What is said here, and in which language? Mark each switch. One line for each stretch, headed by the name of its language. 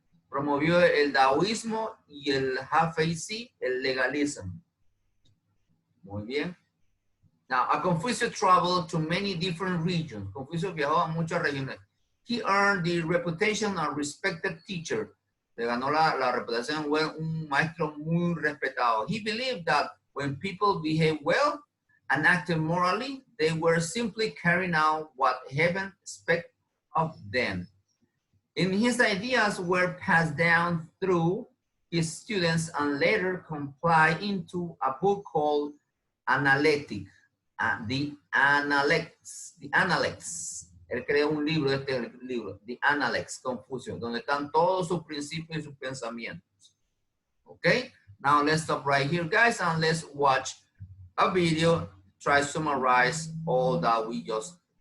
Spanish: promovió el daoísmo y el hafeizi, el legalismo. Muy bien.
English: Now, Confucius traveled to many different regions.
Spanish: Confucius viajó a muchas regiones.
English: He earned the reputation of a respected teacher.
Spanish: Le ganó la reputación de un maestro muy respetado.
English: He believed that when people behaved well and acted morally, they were simply carrying out what heaven expected of them. And his ideas were passed down through his students and later compiled into a book called Analectic. The Analects.
Spanish: Él creó un libro, este libro, The Analects, Confucio, donde están todos sus principios y sus pensamientos.
English: Okay, now let's stop right here, guys, and let's watch a video, try to summarize all that we just